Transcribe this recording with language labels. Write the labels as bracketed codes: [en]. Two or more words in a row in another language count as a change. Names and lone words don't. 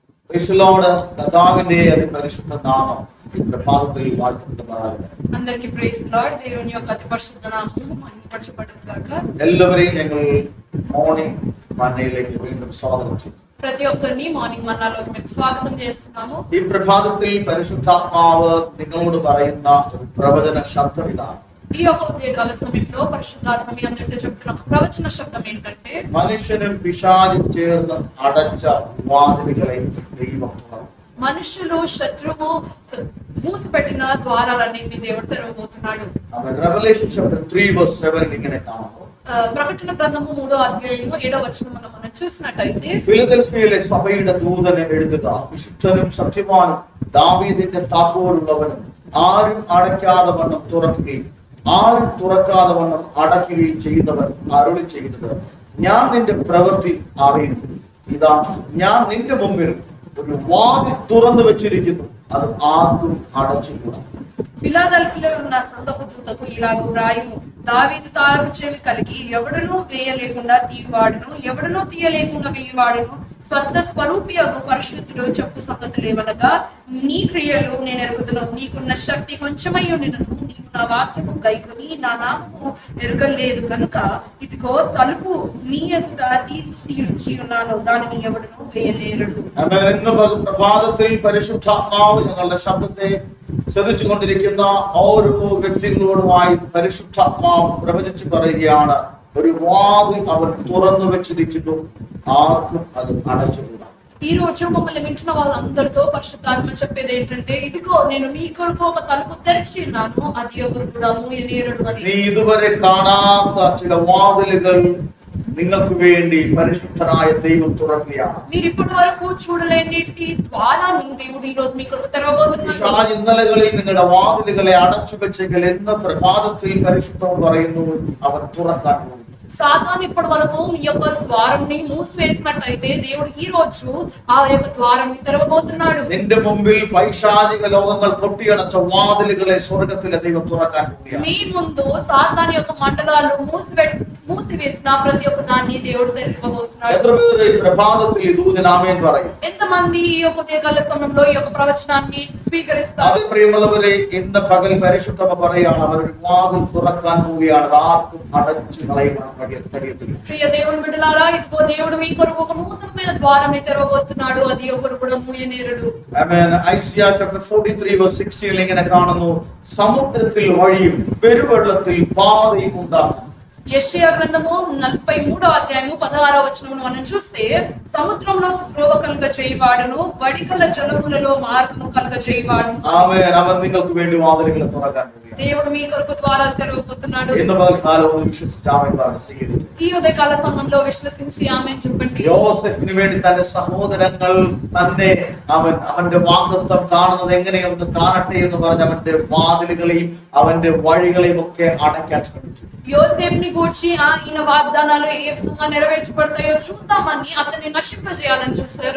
[te] కర్తావిന്റെ అతి పరిశుద్ధ నామం ఈ ప్రభాతത്തിൽ వాడుకుంటున్నారు. అందరికీ ప్రైజ్ లార్డ్. దేవుని యొక్క అతి పరిశుద్ధ నామము మహిమపరచబడును గాక. [ml] എല്ലാവരെയും ഞങ്ങൾ മോർണിംഗ് മന്നയിലേക്ക് വീണ്ടും സ്വാഗതം ചെയ്യും. [te] ప్రతి ఒక్కరిని మార్నింగ్ మన్నాలోకి మేము స్వాగతం చేస్తున్నాము. [ml] ഈ പ്രഭാതത്തിൽ പരിശുദ്ധാത്മാവ് നിങ്ങളോട് പറയുന്ന ഒരു പ്രവചന ശബ്ദം ഇതാണ്. [te] ఈ యొక్క ఉదయకాల సమయంలో పరిశుద్ధాత్మ మీ అందరితో చెప్తున్న ఒక ప్రవచన శబ్దం ఏంటంటే, [ml] മനുഷ്യനും പിശാചും ചേർന്ന് അടച്ച വാതിലുകളെ ദൈവം തുറന്നു. [te] మనుషులు శత్రువు మూసిపెట్టిన ద్వారాలన్నింటినీ దేవుడు తెరవబోతున్నాడు. [en] Revelation chapter 3 verse 7 [ml] ഇങ്ങനെ കാണാം. [te] ప్రకటన గ్రంథము 3వ అధ్యాయము 7వ వచనములో మనం చూసినట్టయితే, [ml] ഫിലദൽഫിയയിലെ സഭയുടെ ദൂതനെ എഴുതുക, വിശുദ്ധനും സത്യവാനും ദാവീദിന്റെ താക്കോലുള്ളവനും ആരും അടയ്ക്കാതെ വണ്ണം തുറക്കുകയും ആരും തുറക്കാതെ വണ്ണം അടയ്ക്കുകയും ചെയ്യുന്നവൻ അരുളി ചെയ്യുന്നത്, ഞാൻ നിന്റെ പ്രവൃത്തി അറിയുന്നു. ഇതാ ഞാൻ നിന്റെ മുമ്പിൽ ഒരു വാതിൽ തുറന്നു വെച്ചിരിക്കുന്നു, അത് ആർക്കും അടച്ചുകൂടാ. [te] ఫిలాదెల్ఫియాలో ఉన్న సంఘపు దూతకు ఇలాగు వ్రాయుము, దావీదు తాళపు చెవి కలిగి ఎవడునూ వేయలేకుండా తీయవాడును, ఎవడునూ తీయలేకుండా వేయవాడును, స్వత్త స్వరూపియగు పరిశుద్ధుడు చెప్పు సంగతులేవనగా, నీ క్రియలు నేను ఎరుగుదును, నీకున్న శక్తి కొంచెమై ఉండినను, నీవు నా వాక్యము గైకొని నా నామము ఎరుగలేదు కనుక ఇదిగో తలుపు నీ ఎదుట తీసి ఉన్నాను, దానిని ఎవడునూ వేయలేరడు. [ml] ഇന്ന് പ്രഭാതത്തിൽ പരിശുദ്ധാത്മാവ് ഞങ്ങളുടെ ശബ്ദത്തെ ശ്രദ്ധിച്ചുകൊണ്ടിരിക്കുന്ന ഓരോ വ്യക്തികളോടുമായി പരിശുദ്ധാത്മാവ് പ്രവചിച്ചു പറയുകയാണ്, ഒരു വാതിൽ അവൻ തുറന്നു വെച്ചിരിക്കുന്നു, ആർക്കും അത് അടച്ചുകൂടാ. [te] ఈ రోజు మమ్మల్ని వింటున్న వాళ్ళందరితో పరిశుద్ధాత్మ చెప్పేది ఏంటంటే, ఇదిగో నేను మీ కొరకు ఒక తలుపు తెరిచి ఉన్నాను, అది ఎవరు కూడా మూయనేరడు అని. [ml] നീ ഇതുവരെ കാണാത്ത ചില വാതിലുകൾ നിങ്ങൾക്ക് വേണ്ടി പരിശുദ്ധനായ ദൈവം തുറക്കുകയാണ്. [te] మీరు ఇప్పటి వరకు చూడలేని ద్వారాన్ని దేవుడు ఈ రోజు మీ కొరకు తెరవబోతున్నాడు. [ml] ഇന്നലകളിൽ നിങ്ങളുടെ വാതിലുകളെ അടച്ചു വെച്ചെങ്കിൽ ഇന്ന് പ്രഭാതത്തിൽ പരിശുദ്ധം പറയുന്നു, അവൻ തുറക്കാൻ പോകുന്നു. [te] సాతాను ఇప్పటి వరకు మీ యొక్క ద్వారంని మూసివేసినట్టయితే దేవుడు ఈ రోజు ఆ యొక్క ద్వారాన్ని తెరవబోతున్నాడు. [ml] നിന്റെ മുമ്പിൽ പൈശാചിക ലോകങ്ങൾ കൊട്ടിയടച്ച വാതിലുകളെ സ്വർഗ്ഗത്തിലെ ദൈവം തുറക്കാൻ പോകുകയാണ്. [te] మీ ముందు సాతాను యొక్క మండలాలు మూసివేసిన ప్రతి ఒక్క దాన్ని దేవుడు తెరవబోతున్నాడు. [ml] എത്ര പേര് ഈ പ്രഭാതത്തിൽ ഈ ദൂതൻ ആമേൻ പറയും? [te] ఎంతమంది ఈ యొక్క ఉదయకాల సమయంలో ఈ యొక్క ప్రవచనాన్ని స్వీకరిస్తారు? [ml] അത് പ്രിയമുള്ളവരെ, ഇന്ന് പകൽ പരിശുദ്ധമ പറയുകയാണ്, അവർ ഒരു വാതിൽ തുറക്കാൻ പോവുകയാണ്, അത് ആർക്കും അടച്ചു കളയുവാൻ കഴിയത്തില്ല. [te] ప్రియ దేవుని బిడ్డలారా, ఇదిగో దేవుడు మీ కొరకు ఒక నూతనమైన ద్వారాన్ని తెరవబోతున్నాడు, అది ఎవరు కూడా మూయనేరడు. [ml] ആമേൻ. ഐസിയ [en] chapter 43 verse 16 [ml] ഇങ്ങനെ കാണുന്നു, സമുദ്രത്തിൽ വഴിയും പെരുവെള്ളത്തിൽ പാതയും ഉണ്ടാക്കും. [te] యెషయా గ్రంథము 43వ అధ్యాయము 16వ వచనమును మనం చూస్తే, సముద్రంలో త్రోవ కలుగ చేయవాడును, వడికల జలములలో మార్గము కలుగ చేయవాడును. [ml] ആമേൻ. അവൻ നിങ്ങൾക്ക് വേണ്ടി വാതിലുകൾ തുറക്കാൻ പോകുകയാണ്. [te] దేవుడు మీ కొరకు ద్వారాలు తెరవబోతున్నాడు. [ml] ഇന്ന് പകൽക്കാലവും വിശ്വസിച്ച് ആമേൻ പറഞ്ഞ് സ്വീകരിച്ചു. [te] ఈ ఉదయకాల సమయంలో విశ్వసించి ఆమేన్ చెప్పండి. [ml] യോസേഫിന് വേണ്ടി തന്റെ സഹോദരങ്ങൾ തന്നെ അവന്റെ വാഗ്ദത്തം കാണുന്നത് എങ്ങനെയൊന്ന് കാണട്ടെ എന്ന് പറഞ്ഞ് അവന്റെ വാതിലുകളെയും അവന്റെ വഴികളെയും ഒക്കെ അടയ്ക്കാൻ ശ്രമിച്ചു. [te] యోసేపుని గూర్చి ఈయన వాగ్దానాలు ఏ విధంగా నెరవేర్చబడతాయో చూద్దామని అతన్ని నశింపజేయాలని చూశారు.